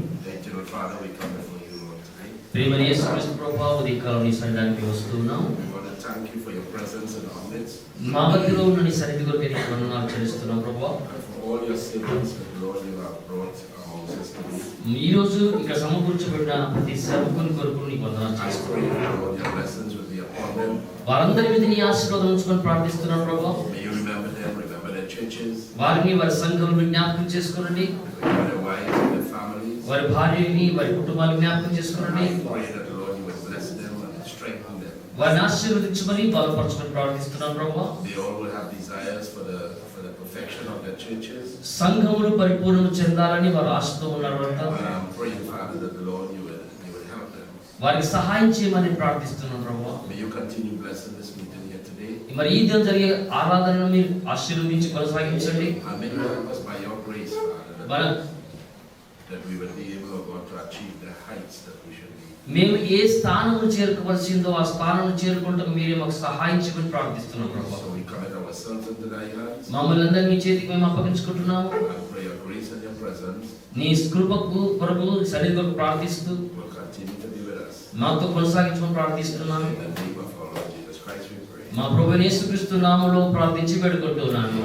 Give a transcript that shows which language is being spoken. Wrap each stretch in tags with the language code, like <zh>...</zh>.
<en>Thank you, Lord Father, we come before you, Lord, today.</en> <te>ప్రియమైన యేసుక్రీస్తు ప్రభువా, ఉదయ కాలం నీ సన్నిధానికి వస్తున్నాం.</te> <en>We want to thank you for your presence in our midst,</en> <te>మా మధ్యలో ఉన్న నీ సన్నిధి కొరకు నీకు వందనాలు చెల్లిస్తున్నాం ప్రభువా.</te> <en>and for all your servants that, Lord, you have brought our houses to me.</en> <te>ఈ రోజు ఇక్కడ సమకూర్చబడిన ప్రతి సేవకుని కొరకు నీకు వందనాలు</te> <en>I</en> <te>చేస్తున్నాం.</te> <en>pray, Lord, your blessings will be upon them.</en> <te>వారందరి మీద నీ ఆశీర్వాదం ఉంచుకొని ప్రార్థిస్తున్నాం ప్రభువా.</te> <en>May you remember them, remember their churches,</en> <te>వారిని వారి సంఘం జ్ఞాపకం చేసుకోనండి.</te> <en>remember their wives and their families.</en> <te>వారి భార్యని వారి కుటుంబాన్ని జ్ఞాపకం చేసుకోండి.</te> <en>I pray that the Lord you will bless them and strengthen them.</en> <te>వారిని ఆశీర్వదించమని బలపరచమని ప్రార్థిస్తున్నాను ప్రభువా.</te> <en>They all will have desires for the perfection of their churches.</en> <te>సంఘములు పరిపూర్ణం చెందాలని వారు ఆశతో ఉన్నారంట.</te> <en>And I'm praying, Father, that the Lord you will help them.</en> <te>వారికి సహాయం చేయమని ప్రార్థిస్తున్నాను ప్రభువా.</te> <en>May you continue blessing this meeting here today.</en> <te>మరి ఈ దినం జరిగే ఆరాధనను మీరు ఆశీర్వదించి కొనసాగించండి.</te> <en>And may you help us by your grace, Father, that we will be able, God, to achieve the heights that we should be.</en> <te>మేము ఏ స్థానము చేరుకోవాల్సిందో ఆ స్థానం చేరుకుంటూ మీరే మాకు సహాయం చేయమని ప్రార్థిస్తున్నాం ప్రభువా.</te> <en>So we commit ourselves into thy hands.</en> <te>మమ్మల్ని అందరినీ మీ చేతికి మేము అప్పగించుకుంటున్నాము.</te> <en>I pray your grace and your presence</en> <te>నీ కృపకు కొరకు సన్నిధికి ప్రార్థిస్తూ</te> <en>will continue to be with us.</en> <te>మాతో కొనసాగించమని ప్రార్థిస్తున్నాను.</te> <en>In the name of our Lord Jesus Christ we pray.</en> <te>మా ప్రభువైన యేసుక్రీస్తు నామములో ప్రార్థించి వేడుకుంటున్నాను.</te>